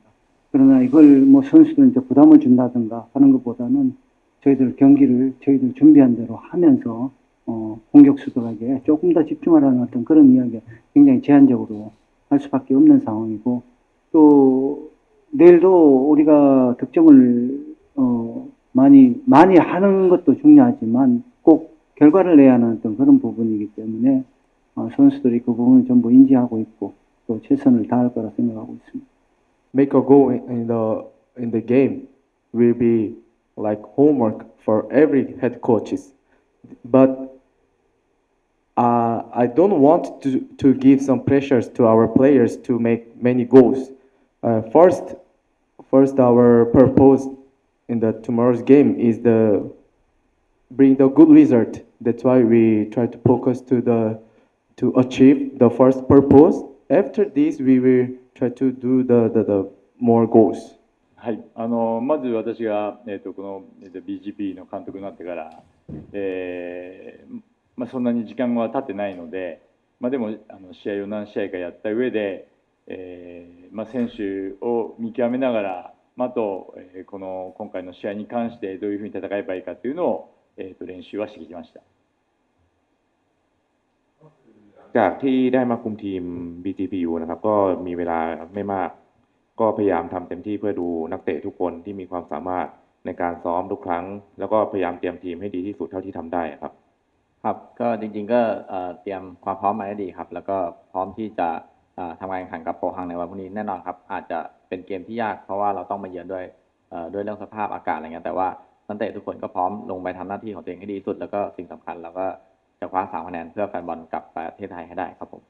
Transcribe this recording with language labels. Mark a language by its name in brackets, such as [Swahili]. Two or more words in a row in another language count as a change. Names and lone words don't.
[Korean] 그러나 이걸 선수들한테 부담을 준다든가 하는 것보다는 저희들 경기를 저희들 준비한 대로 하면서 공격수들에게 조금 더 집중하라는 어떤 그런 이야기가 굉장히 제한적으로 할 수밖에 없는 상황이고 또 내일도 우리가 득점을 많이 하는 것도 중요하지만 꼭 결과를 내야 하는 어떤 그런 부분이기 때문에 선수들이 그 부분을 전부 인지하고 있고 또 최선을 다할 거라 생각하고 있습니다. [English] Make a goal in the game will be like homework for every head coaches, but I don't want to give some pressures to our players to make many goals. First, our purpose in the tomorrow's game is bring the good result. That's why we try to focus to achieve the first purpose. After this, we will try to do the more goals. [Japanese] はい、まず私が、この BGP の監督になってから、そんなに時間は経ってないので、でも試合を何試合かやった上で、選手を見極めながら、あと、今回の試合に関してどういうふうに戦えばいいかというのを、練習はしてきました。 [Thai] จากที่ได้มาคุมทีม BGPU นะครับก็มีเวลาไม่มากก็พยายามทำเต็มที่เพื่อดูนักเตะทุกคนที่มีความสามารถในการซ้อมทุกครั้งแล้วก็พยายามเตรียมทีมให้ดีที่สุดเท่าที่ทำได้ครับ ครับก็จริงๆก็เตรียมความพร้อมมาได้ดีครับแล้วก็พร้อมที่จะทำการแข่งขันกับโปฮังในวันพรุ่งนี้แน่นอนครับอาจจะเป็นเกมที่ยากเพราะว่าเราต้องมาเยือนด้วยเรื่องสภาพอากาศอะไรเงี้ยแต่ว่านักเตะทุกคนก็พร้อมลงไปทำหน้าที่ของตัวเองให้ดีที่สุดแล้วก็สิ่งสำคัญเราก็จะคว้า3คะแนนเพื่อแฟนบอลกลับประเทศไทยให้ได้ครับผม